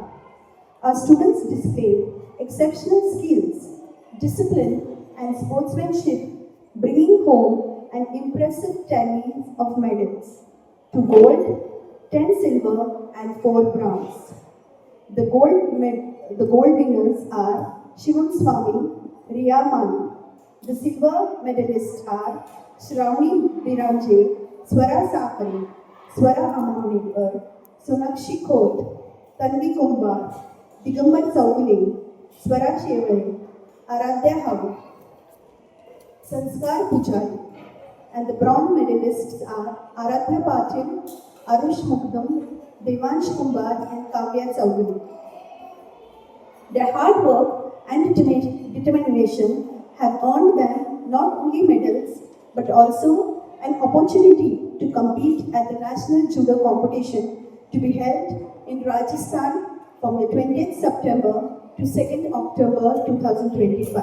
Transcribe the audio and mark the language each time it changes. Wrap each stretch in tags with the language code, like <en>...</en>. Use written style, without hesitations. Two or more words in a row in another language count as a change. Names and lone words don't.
<en>Our students displayed exceptional skills, discipline and sportsmanship, bringing home an impressive tally of medals: 2 gold, 10 silver and 4 bronze. The gold winners are Shivam Swami, Riya Mali. The silver medalists are Shravani Biranje, Swara Sakare, Swara Amanekar, Sonakshi Khot, Tanvi Kumbhar, Digambar Chowgule, Swara Shevale, Aradhya Havu, Sanskar Pujari. And the bronze medalists are Aradhya Patil, Arush Mukdam, Devansh Kumbar, and Kavya Chaudhary. Their hard work and determination have earned them not only medals but also an opportunity to compete at the National Judo Competition to be held in Rajasthan from the 20th September to 2nd October 2025.</en>